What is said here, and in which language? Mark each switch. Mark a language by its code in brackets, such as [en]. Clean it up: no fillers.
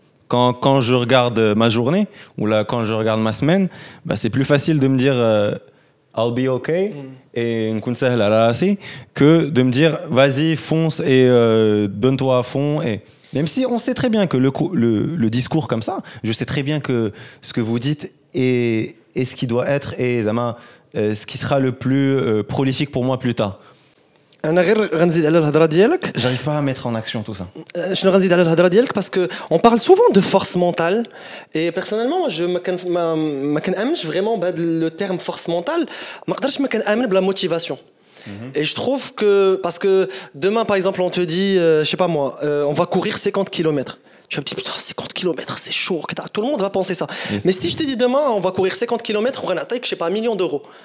[fr] Quand je regarde ma journée ou là quand je regarde ma semaine, bah, c'est plus facile de me dire [en] I'll be okay [fr] et [ar] نكون سهل على راسي [fr] que de me dire vas-y fonce et donne-toi à fond et même si on sait très bien que le discours comme ça, je sais très bien que ce que vous dites est ce qui doit être et ce qui sera le plus prolifique pour moi plus tard. [ar] انا غير غنزيد على الهضره ديالك. [fr] J'arrive pas à mettre en action tout ça. [ar] شنو غنزيد على الهضره ديالك [fr] parce que on parle souvent de force mentale et personnellement moi je [ar] ما كنامنش [fr] vraiment [ar] بهذا [fr] le terme force mentale. [ar] ما نقدرش ما كنامن بلا motivation. [fr] Et je trouve que parce que demain par exemple on te dit je sais pas moi on va courir 50 km. Tu vas me dire putain 50 km c'est chaud, tout le monde va penser ça. Yes. Mais si je te dis demain on va courir 50 km on va attaquer je sais pas 1 million d'euros.